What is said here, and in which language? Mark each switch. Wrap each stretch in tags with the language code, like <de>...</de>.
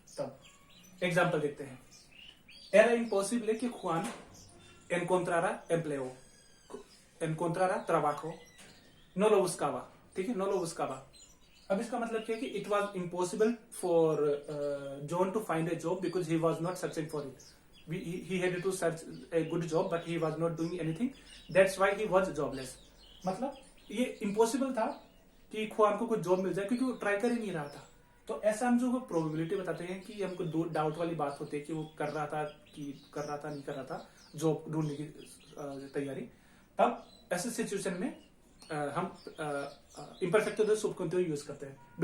<hi>तब एग्जांपल देखते हैं।</hi> <es>Era imposible que Juan encontrara empleo, encontrara trabajo, no lo buscaba,</es> <hi>ठीक है,</hi> <es>no lo buscaba।</es> <hi>अब इसका मतलब क्या है कि</hi> <en>It was impossible for John to find a job because he was not searching for it. He had to search a good job but he was not doing anything, that's why he was jobless।</en> <hi>मतलब ये impossible था कि खुआन को कुछ job मिल जाए क्योंकि वो try कर ही नहीं रहा था। तो ऐसा हम जो प्रोबेबिलिटी बताते हैं कि हमको डाउट वाली बात होती है कि वो कर रहा था नहीं कर रहा था जॉब ढूंढने की तैयारी, तब ऐसे सिचुएशन में हम इम्परफेक्टो दे सुबकंटिन्यू यूज करते हैं।</hi>